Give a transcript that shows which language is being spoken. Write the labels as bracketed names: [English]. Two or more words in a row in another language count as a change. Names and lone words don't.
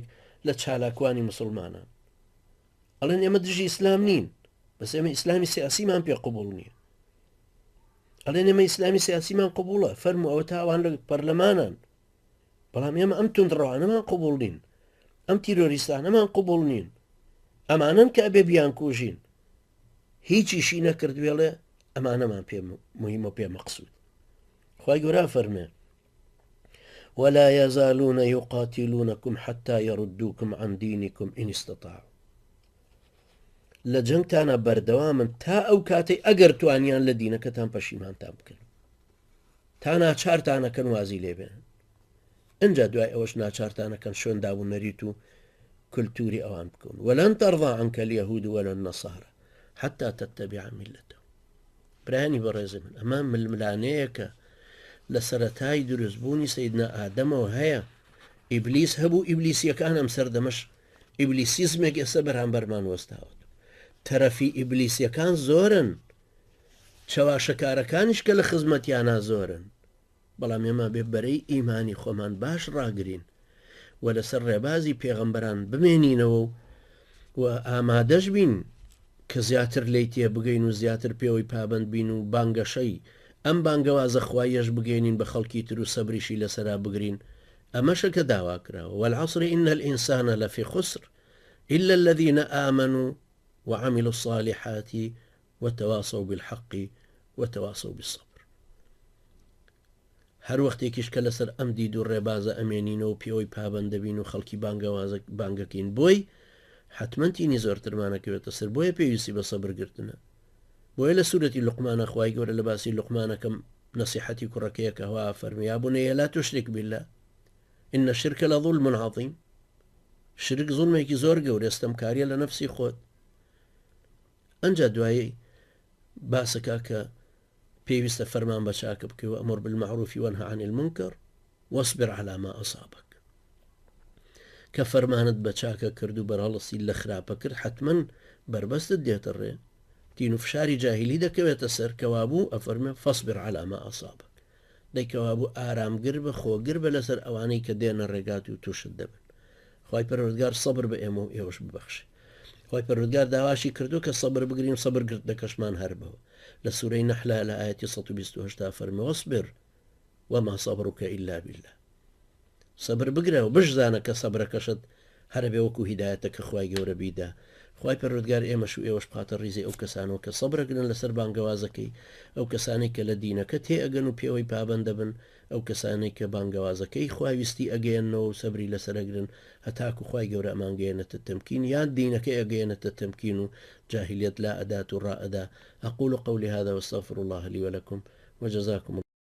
[Central Kurdish] لە چالاکوانی مسلمانان ئەڵێن ئێمە دژی ئیسلام نین بەس ئێمە ئیسلامی سیاسیمان پێ قبوڵ نییە ئەڵێن ئێمە ئیسلامی سیاسیمان قبوڵە فەرموو ئەوە تاوان لە پەرلەمانان بەڵام ئێمە ئەم توندڕەوانەمان قبوڵ نین ئەم تیرۆریستانەمان قبوڵ نین ئەمانن کە ئەبێ بیان کوژین هیچیشی نەکردوێڵێ ئەمانەمان پێ مهمە پێ مەقسوود خوای گەورە فەرمێ [Arabic] ولا يزالون يقاتلونكم حتى يردوكم عن دينكم إن استطاعوا [Central Kurdish] لە جەنگتانە بەردەوامن تا ئەو کاتەی ئەگەر توانیان لە دینەکەتان پەشیمانتان بکەن تا ناچارتانەکەن وازی لێبێنن ئەجا دوای ئەوەش ناچارتانەکەن شوێن دابوو نەریت و کللتوری ئەوان بکەون [Arabic] ولن ترضى عنك اليهود ولا النصارى حتى تتبع ملتهم [Central Kurdish] برانی بەڕێزم ئەمە ململانەیەکە لە سەرەتای دروستبوونی سەیدنا ئادەمەوە هەیە ئیبلیس هەبوو ئیبلیسیەکان ئەم سەردەمەش ئیبلیسیزمێک ئێستا بەرامبەرمان وەستاوت تەرەفی ئیبلیسیەکان زۆرن چاواشەکارەکانیش کە لە خزمەتیانە زۆرن بەڵام ئێمە بێبەرەی ئیمانی خۆمان باش ڕاگرین و لەسەر ڕێبازی پێغەمبەران بمێنینەوە و ئامادەش بین کە زیاتر لی تێ بگەین و زیاتر پێوەی پابند بین و بانگەشەی ئەم بانگەوازە خوایەش بگەێنین بە خەڵکی تر و سەبریشی لەسەرا بگرین ئەمەشە کە داوا کراوە [Arabic] والعصر إن الإنسان لفي خسر إلا الذين آمنوا وعملوا الصالحات وتواصوا بالحق وتواصوا بالصبر [Central Kurdish] هەر وەختێکیش کە لەسەر ئەم دید و ڕێبازە ئەمێنینەوە پێوەی پابند دەبین و خەڵکی بانگەکەین بۆی حتممەندینی زۆرترمانەکەوێتە سەر بۆیە پێویستی بە سەبرگرتنە بۆیە لە سوورەتی لوقمانە خوای گەورە لە باسی لوقمانەکەم نەسیحەتی کوڕەکەیەکە هەوا فەرمی یا بنەیە [Arabic] لا تشرك بالله إن الشرك لظلم عظيم [Central Kurdish] شرک زوڵمێکی زۆر گەورە ئێستەمکاریە لە نەفسی خۆت ئەنجا دوایی باسەکە کە پێویستە فەرمان بە چاکە بکەوە [Arabic] ئەمر بالمعروف وانهى عن المنكر واصبر على ما أصابك [Central Kurdish] کە فەرمانت بە چاکە کرد و بەرهەڵسی لە خراپە کرد حتمما بربەستت دێتە ڕێ تین و فشاری جاهلی دەکەوێتە سەر کەوابوو ئەفەرمێ [Arabic] فاصبر على ما أصابك [Central Kurdish] دەیکەوابوو ئارامگر بە خۆگر بە لەسەر ئەوانەی کە دێنە ڕێگات و تووشت دەبن خوای پەروەردگار سەبر بە ئێمە و ئێوەش ببەخشێ خوای پەروەردگار داواشی کردو کە سەبر بگرین سەبر گردەکەشمان هەر بەوە لە سوورەی نەحلە لە ئاەتی 128 فەرمێ [Arabic] واصبر وما صبرك إلا بالله [Central Kurdish] سەبر بگرە و بشزانە کە سەبرەکەشت هەرە بێ وەکو هیدایەتە کە خوای گەورە بیدا خوای پەروەردگار ئێمەش و ئێوەش پاتە ڕیزی ئەو کەسانەوە کە سەبرەگرن لەسەر بانگەوازەکەی ئەو کەسانێک کە لە دینەکە تێئەگەن و پێوەی پابند دەبن ئەو کەسانێک کە بانگەوازەکەی خواویستی ئەگەیەنەوە و سەبری لەسەرەگرن هەتاکو خوای گەورە ئەمانگەیەنێتە تەمکین یان دینەکەی ئەگەیەنێتە تەمکین و جاهلیەت لا ئەدات و ڕائەدا [Arabic] أقول قولي هذا واستغفر الله لي ولكم وجزاكم